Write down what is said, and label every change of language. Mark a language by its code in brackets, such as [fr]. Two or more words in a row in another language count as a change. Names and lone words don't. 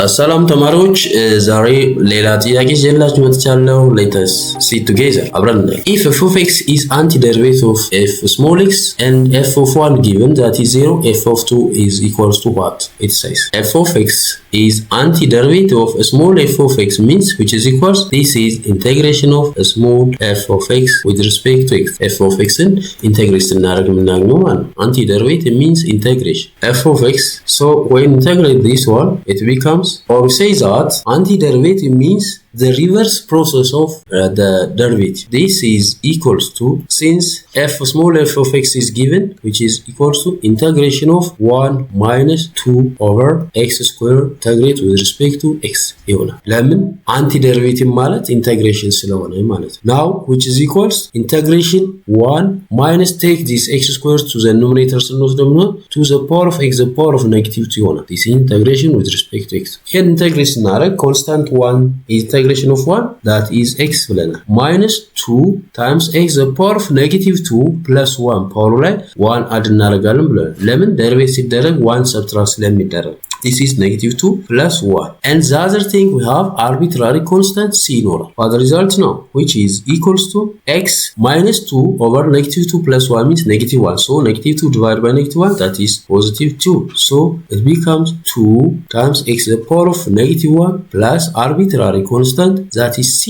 [am] ሰላም ተማሪዎች ዛሬ ሌላ ጥያቄ ይዤላችሁ መጥቻለሁ። [en] let us see together አብረን if f of x is antiderivative of f small x and f of 1 given that is 0 f of 2 is equals to what it says f of x is antiderivative of a small f of x means which is equals this is integration of a small f of x with respect to x f of x in integration [am] እናደርግ ምናገኘው ማለት [en] antiderivative means integration f of x so when integrate this one it becomes or we say that antiderivative means the reverse process of the derivative. This is equals to, since f small f of x is given, which is equals to integration of 1 minus 2 over x squared integrate with respect to x. Lemon antiderivative ማለት integration [am] ስለሆነ ማለት [en] now which is equals integration 1 minus take this x squared to the numerator to the power of x the power of negative 2 this integration with respect to x. Here integration እናደርግ constant 1 is integration of 1 that is x minus 2 times x the power of negative 2 plus 1 power ላይ 1 add [am] እናደርጋለን ብለን ለምን [en] derivative ሲደረግ 1 subtract ስለሚደረግ this is negative 2 plus 1 and the other thing we have arbitrary constant c ይኖራል for the result now which is equals to x minus 2 over negative 2 plus 1 means negative 1 so negative 2 divided by negative 1 that is positive 2 so it becomes 2 times x the power of negative 1 plus arbitrary constant that is c.